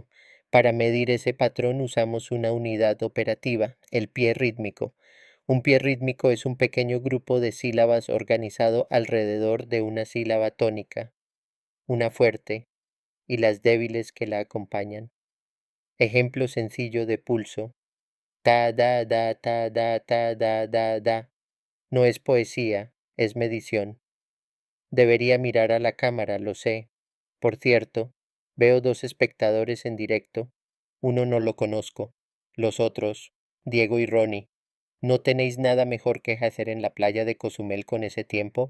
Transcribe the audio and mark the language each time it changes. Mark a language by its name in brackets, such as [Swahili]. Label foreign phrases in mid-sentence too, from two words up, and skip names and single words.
[Spanish] Para medir ese patrón usamos una unidad operativa, el pie rítmico. Un pie rítmico es un pequeño grupo de sílabas organizado alrededor de una sílaba tónica, una fuerte, y las débiles que la acompañan. Ejemplo sencillo de pulso. Ta da da ta da ta da da da. No es poesía, es medición. Debería mirar a la cámara, lo sé. Por cierto, veo dos espectadores en directo. Uno no lo conozco. Los otros, Diego y Ronnie. ¿No tenéis nada mejor que hacer en la playa de Cozumel con ese tiempo?